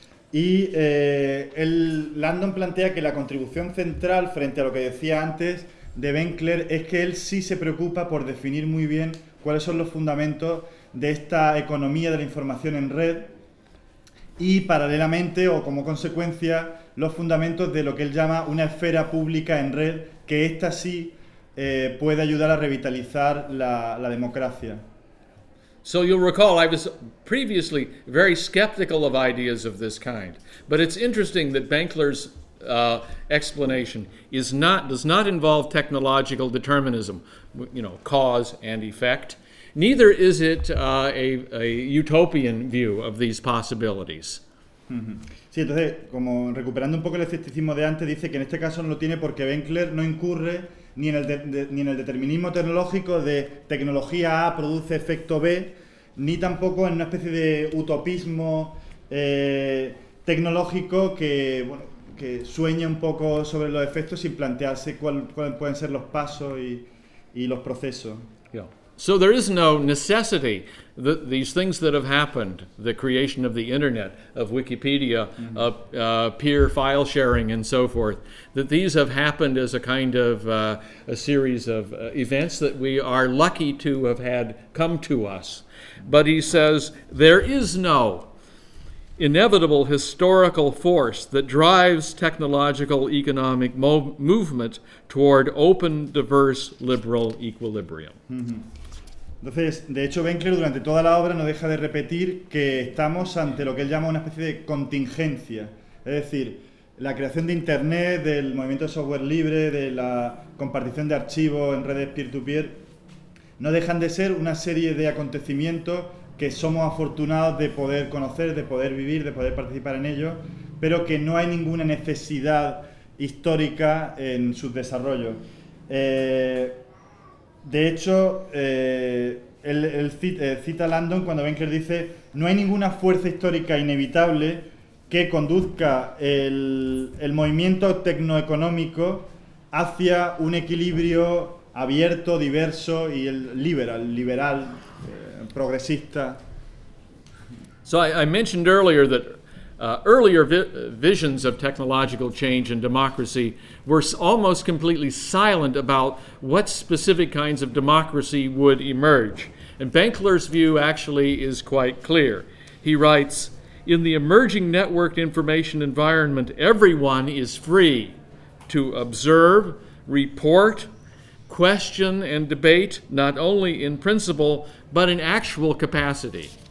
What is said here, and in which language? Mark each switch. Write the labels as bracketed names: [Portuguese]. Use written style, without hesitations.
[Spanish] Y Landon plantea que la contribución central frente a lo que decía antes de Benkler es que él sí se preocupa por definir muy bien cuáles son los fundamentos de esta economía de la información en red y, paralelamente o como consecuencia, los fundamentos de lo que él llama una esfera pública en red, que esta sí puede ayudar a revitalizar la democracia. [English] So you'll recall I was previously very skeptical of ideas of this kind, but it's interesting that Benkler's explanation does not involve technological determinism, you know, cause and effect. Neither is it a utopian view of these possibilities. [Spanish] Sí, entonces, como recuperando un poco el escepticismo de antes, dice que en este caso no lo tiene porque Benkler no incurre ni en el determinismo tecnológico de tecnología A produce efecto B, ni tampoco en una especie de utopismo tecnológico que, bueno, que sueña un poco sobre los efectos sin plantearse cuáles pueden ser los pasos y los procesos. Yeah. [English] So there is no necessity that these things that have happened, the creation of the internet, of Wikipedia, peer file sharing and so forth, that these have happened as a kind of a series of events that we are lucky to have had come to us. But he says there is no inevitable historical force that drives technological economic movement toward open, diverse, liberal equilibrium. Mm-hmm. [Spanish] Entonces, de hecho, Benkler durante toda la obra no deja de repetir que estamos ante lo que él llama una especie de contingencia. Es decir, la creación de Internet, del movimiento de software libre, de la compartición de archivos en redes peer-to-peer, no dejan de ser una serie de acontecimientos que somos afortunados de poder conocer, de poder vivir, de poder participar en ellos, pero que no hay ninguna necesidad histórica en sus desarrollos. De hecho, cita Landon cuando Benkler dice: no hay ninguna fuerza histórica inevitable que conduzca el movimiento tecnoeconómico hacia un equilibrio abierto, diverso y liberal, progresista. [English] So I mentioned earlier that earlier visions of technological change and democracy were almost completely silent about what specific kinds of democracy would emerge. And Benkler's view actually is quite clear. He writes, "In the emerging networked information environment, everyone is free to observe, report, question, and debate, not only in principle, but in actual capacity."